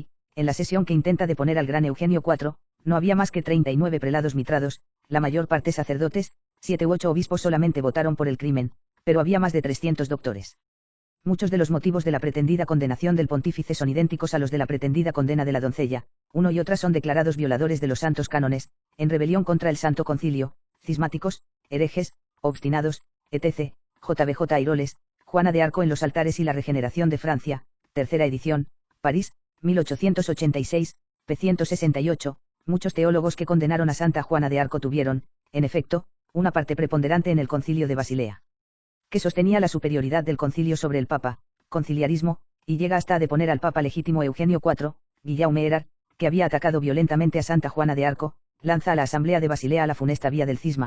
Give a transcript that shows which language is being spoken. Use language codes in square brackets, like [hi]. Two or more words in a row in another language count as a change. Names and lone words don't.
[es] En la sesión que intenta deponer al gran Eugenio IV, no había más que 39 prelados mitrados, la mayor parte sacerdotes. 7 u 8 obispos solamente votaron por el crimen, pero había más de 300 doctores. Muchos de los motivos de la pretendida condenación del pontífice son idénticos a los de la pretendida condena de la doncella. Uno y otra son declarados violadores de los santos cánones, en rebelión contra el Santo Concilio, cismáticos, herejes, obstinados, etc. JBJ Airoles, Juana de Arco en los altares y la regeneración de Francia, tercera edición, París, 1886, p. 168. Muchos teólogos que condenaron a Santa Juana de Arco tuvieron, en efecto, una parte preponderante en el concilio de Basilea, que sostenía la superioridad del concilio sobre el papa, conciliarismo, y llega hasta a deponer al papa legítimo Eugenio IV, Guillaume Erard, que había atacado violentamente a Santa Juana de Arco, lanza a la asamblea de Basilea la funesta vía del cisma.